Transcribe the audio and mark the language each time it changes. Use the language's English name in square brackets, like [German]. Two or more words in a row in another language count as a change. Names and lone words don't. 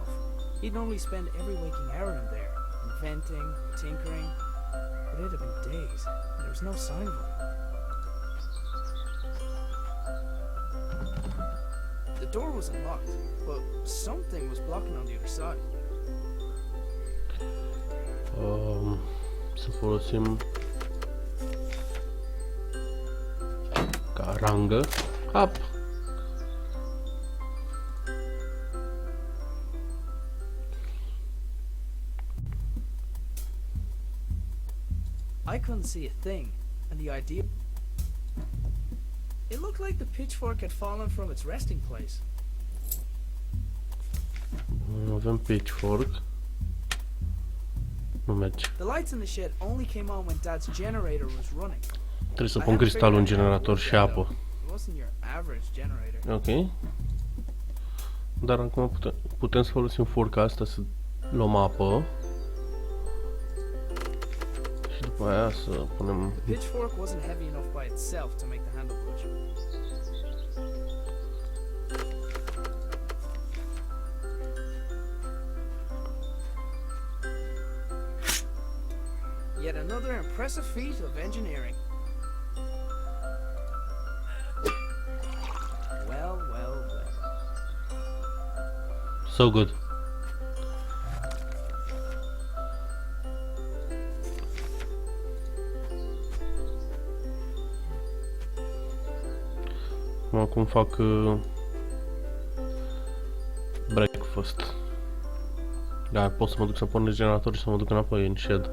[English] He'd normally spend every waking hour in there, inventing, tinkering, but it had been days, and there was no sign of him. The door was unlocked, but something was blocking on the other side. [Romanian] Să folosim carangă. [English] Up. I couldn't see a thing, and the idea... It looked like the pitchfork had fallen from its resting place. [Romanian] Avem pitchfork. Nu merge. [English] The lights in the shed only came on when Dad's generator was running. [Romanian] Trebuie să pun cristalul în generator și apă. [English] It wasn't your average generator. Ok. [Romanian] Dar acum putem să folosim forca asta să luăm apă. Și după aia să punem... [English] The pitchfork wasn't heavy enough by itself to make the handle push. Yet another impressive feat of engineering. Well, well, well. So good. [Romanian] Acum fac breakfast. Da, pot să mă duc să pornesc generatorul și să mă duc înapoi în shed.